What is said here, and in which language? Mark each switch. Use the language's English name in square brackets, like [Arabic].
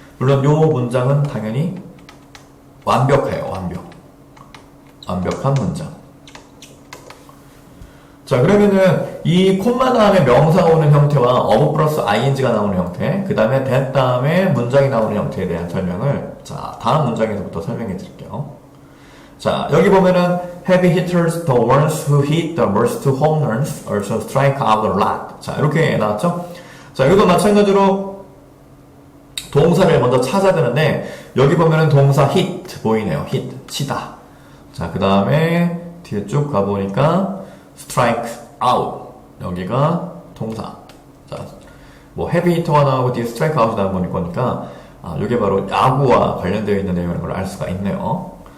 [Korean] 물론 요 문장은 당연히 완벽해요. 완벽한 문장. 자 그러면은 이 콤마 다음에 명사가 오는 형태와 of 플러스 ing가 나오는 형태 그 다음에 that 다음에 문장이 나오는 형태에 대한 설명을 자 다음 문장에서부터 설명해 드릴게요. [English] 자, [Korean] 여기 보면은 [English] heavy hitters, the ones who hit the most home runs, also strike out a lot. [Korean] 자, 이렇게 나왔죠? 자, 여기도 마찬가지로 동사를 먼저 찾아야 되는데 여기 보면은 동사 hit 보이네요. hit, 치다. 자, 그 다음에 뒤에 쭉 가보니까 strike out. 여기가 동사. 자, 뭐 heavy hitter가 나오고 뒤에 strike out이 나오니까 이게 바로 야구와 관련되어 있는 내용인 걸 알 수가 있네요.